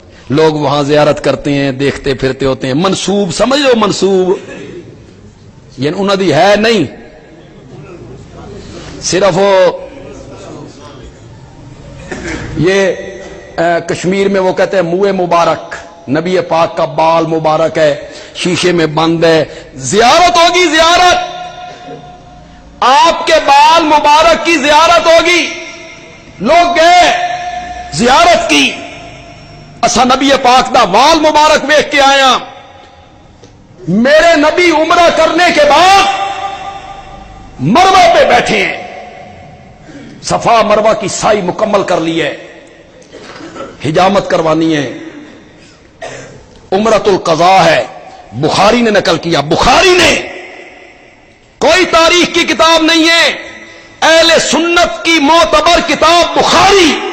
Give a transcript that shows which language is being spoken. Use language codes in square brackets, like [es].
[ur] لوگ وہاں زیارت کرتے ہیں, دیکھتے پھرتے ہوتے ہیں. منسوب سمجھ لو, منسوب یعنی انہوں دی ہے نہیں, صرف وہ یہ کشمیر میں وہ کہتے ہیں منہ مبارک, نبی پاک کا بال مبارک ہے, شیشے میں بند ہے. زیارت ہوگی, زیارت آپ کے بال مبارک کی زیارت ہوگی. لوگ گئے زیارت کی, [pa] اسا نبی پاک دا بال مبارک ویکھ کے آیا. [ur] میرے نبی عمرہ کرنے کے بعد مروہ پہ بیٹھے ہیں, صفا مروہ کی سائی مکمل کر لی ہے, حجامت کروانی ہے, عمرۃ القضاء ہے. بخاری نے نقل کیا, بخاری نے, کوئی تاریخ کی کتاب نہیں ہے, اہل سنت کی معتبر کتاب بخاری.